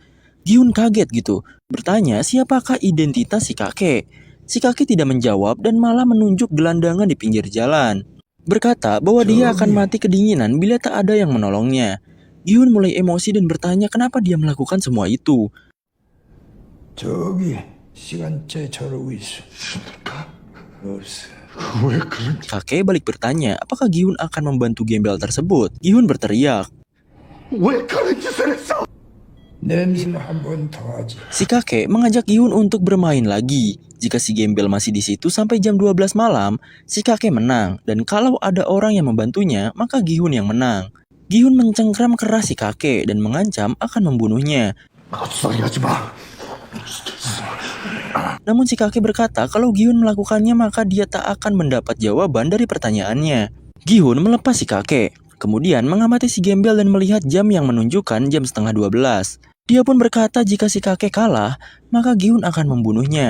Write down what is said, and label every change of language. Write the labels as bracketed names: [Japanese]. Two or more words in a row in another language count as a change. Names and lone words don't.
[Indonesian] Gi-hun kaget gitu, bertanya siapakah identitas si kakek. Si kakek tidak menjawab dan malah menunjuk gelandangan di pinggir jalan. Berkata bahwa dia akan mati kedinginan bila tak ada yang menolongnya. Gi-hun mulai emosi dan bertanya kenapa dia melakukan semua itu. [Korean] 저기 시간째 저러고 있어. 없어. 왜 그런 [Indonesian] Kakek balik bertanya apakah Gi-hun akan membantu gembel tersebut. Gi-hun berteriak. [Korean] 왜 그런 짓을 했어? 냄새는 한 번 더 하지. [Indonesian] Si kakek mengajak Gi-hun untuk bermain lagi. Jika si gembel masih di situ sampai jam 12 malam, si kakek menang. Dan kalau ada orang yang membantunya, maka Gi-hun yang menang. Gi-hun mencengkram keras si kakek dan mengancam akan membunuhnya. [Korean] 헛소리 하지 마. [Indonesian] Namun si kakek berkata kalau Gi-hun melakukannya maka dia tak akan mendapat jawaban dari pertanyaannya. Gi-hun melepas si kakek. Kemudian mengamati si gembel dan melihat jam yang menunjukkan jam setengah 12. Dia pun berkata jika si kakek kalah, maka Gi-hun akan membunuhnya.